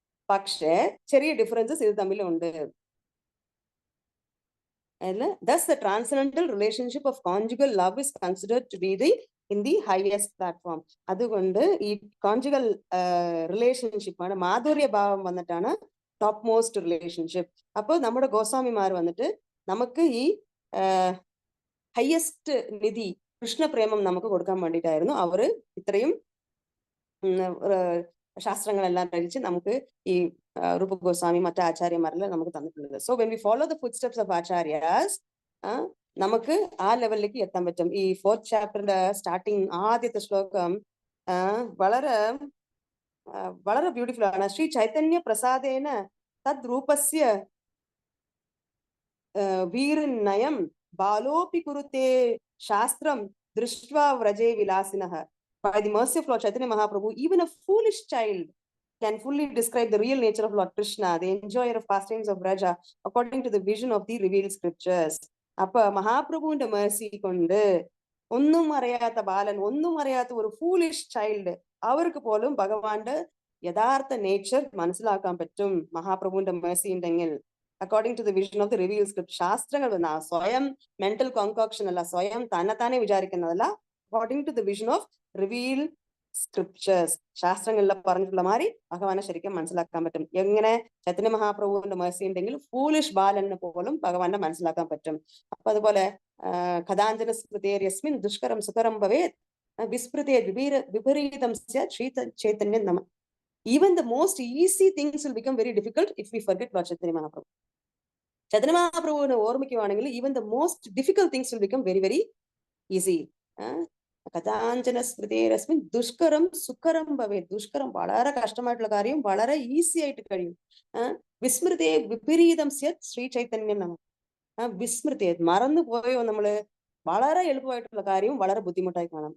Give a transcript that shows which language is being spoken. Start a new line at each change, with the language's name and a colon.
Malayalam: പക്ഷേ ചെറിയ ഡിഫറൻസസ് ഇത് തമ്മിലുണ്ട്.
English: Thus the transcendental relationship of conjugal love is considered to be in the highest platform.
Malayalam: അതുകൊണ്ട് ഈ conjugal relationship ആണ്, മാധുര്യ ഭാവം വന്നിട്ടാണ് ടോപ്പ് മോസ്റ്റ് റിലേഷൻഷിപ്പ്. അപ്പോൾ നമ്മുടെ ഗോസ്വാമിമാർ വന്നിട്ട് നമുക്ക് ഈ ഹയസ്റ്റ് നിധി കൃഷ്ണപ്രേമം നമുക്ക് കൊടുക്കാൻ വേണ്ടിയിട്ടായിരുന്നു അവര് ഇത്രയും ശാസ്ത്രങ്ങളെല്ലാം രചിച്ച് നമുക്ക് ഈ രൂപ ഗോസ്വാമി മറ്റു ആചാര്യന്മാരെല്ലാം നമുക്ക് തന്നിട്ടുള്ളത്.
English: so when we follow the footsteps of acharyas
Malayalam: നമുക്ക് ആ ലെവലിലേക്ക് എത്താൻ പറ്റും. ഈ 4th ചാപ്റ്ററിന്റെ സ്റ്റാർട്ടിങ് ആദ്യത്തെ ശ്ലോകം വളരെ വളരെ ബ്യൂട്ടിഫുൾ ആണ്.
Sanskrit: ശ്രീ ചൈതന്യ പ്രസാദേന തദ് രൂപസ്യ വീരനയം ബാലോപി കുരുത്തെ ശാസ്ത്രം ദൃഷ്ട്വാ വ്രജേ വിലാസിനഃ.
English: By the mercy of Lord Chaitanya Mahaprabhu, even a foolish child can fully describe the real nature of Lord Krishna, the enjoyer of pastimes of Vraja, according to the vision of the revealed scriptures.
Malayalam: അപ്പൊ മഹാപ്രഭുവിന്റെ Mercy കൊണ്ട് ഒന്നും അറിയാത്ത ബാലൻ, ഒന്നും അറിയാത്ത ഒരു foolish child, അവർക്ക് പോലും ഭഗവാന്റെ യഥാർത്ഥ നേച്ചർ മനസ്സിലാക്കാൻ പറ്റും മഹാപ്രഭുവിന്റെ മേഴ്സി ഉണ്ടെങ്കിൽ.
English: According to the vision of the revealed script.
Malayalam: ശാസ്ത്രങ്ങൾ സ്വയം മെന്റൽ കോൺകോക്ഷൻ അല്ല, സ്വയം തന്നെ വിചാരിക്കുന്നതല്ല.
English: according to the vision of revealed
Malayalam: scriptures, ശാസ്ത്രങ്ങളിൽ പറഞ്ഞിട്ടുള്ള മാതിരി ഭഗവാനെ ശരിക്കും മനസ്സിലാക്കാൻ പറ്റും. എങ്ങനെ ചൈതന്യ മഹാപ്രഭുവിന്റെ മേഴ്സി ഉണ്ടെങ്കിൽ ഫൂളിഷ് ബാലന് പോലും ഭഗവാനെ മനസ്സിലാക്കാൻ പറ്റും.
Sanskrit: അപ്പൊ അതുപോലെ കഥാഞ്ജന സ്മൃതേര്യസ്മിൻ ദുഷ്കരം സുകരം ഭവേത് വിസ്മൃതേ വിപരീതം ശ്രീ ചൈതന്യം നമ.
English: Even the most easy things will become very difficult if we forget Lord Chaitanya Mahaprabhu.
Malayalam: Chaitanya Mahaprabhuവിനെ ഓർമ്മിക്കുവാണെങ്കിൽ
English: even the most difficult things will become very very easy.
Sanskrit: കഥാഞ്ജന സ്മൃതിരസ്മിൻ ദുഷ്കരം സുകരം ഭവേ.
Malayalam: ദുഷ്കരം വളരെ കഷ്ടമായിട്ടുള്ള കാര്യം വളരെ ഈസി ആയിട്ട് കഴിയും.
Sanskrit: വിസ്മൃതേ വിപരീതം സ്യത് ശ്രീ ചൈതന്യം നമ.
Malayalam: വിസ്മൃതി മറന്നു പോയോ നമ്മള്, വളരെ എളുപ്പമായിട്ടുള്ള കാര്യം വളരെ ബുദ്ധിമുട്ടായി കാണാം.